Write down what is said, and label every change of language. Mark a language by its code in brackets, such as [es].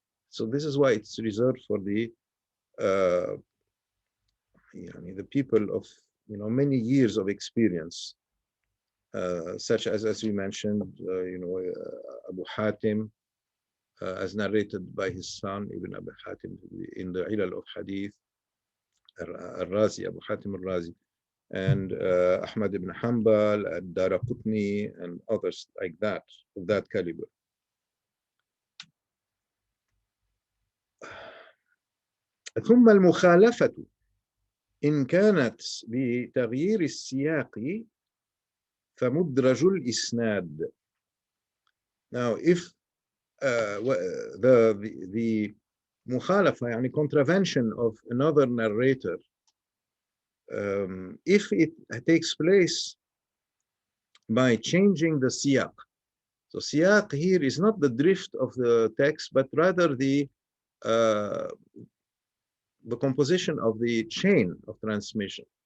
[en] So this is why it's reserved for the the people of many years of experience, such as we mentioned, Abu Hatim, as narrated by his son Ibn Abi Hatim in the Ilal of Hadith, al-Razi, Abu Hatim al-Razi, and Ahmad ibn Hanbal, and Daraqutni, and others like that, of that caliber. [ar] ثم المخالفة إن كانت بتغيير السياق فمدرج الإسناد. [en] Now, if the mukhalafa, يعني contravention of another narrator, if it takes place by changing the siyaq. So siyaq here is not the drift of the text, but rather the composition of the chain of transmission.